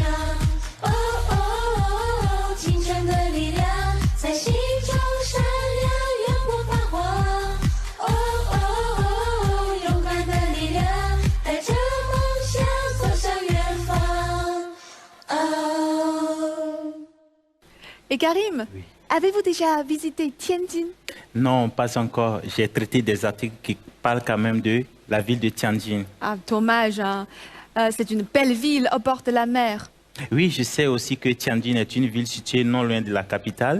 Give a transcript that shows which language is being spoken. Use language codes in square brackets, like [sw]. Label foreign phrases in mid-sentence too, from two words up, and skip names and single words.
[zh] 哦哦哦，青春的力量在心中闪亮，永不发黄。哦哦哦，勇敢的力量带着梦想走向远方。哦。 [fr] Et Karim, avez-vous déjà visité Tianjin? Non, pas encore. J'ai traité des articles qui parlent quand même de la ville de Tianjin. Ah, dommage, hein. C'est une belle ville au bord de la mer. Oui, je sais aussi que Tianjin est une ville située non loin de la capitale.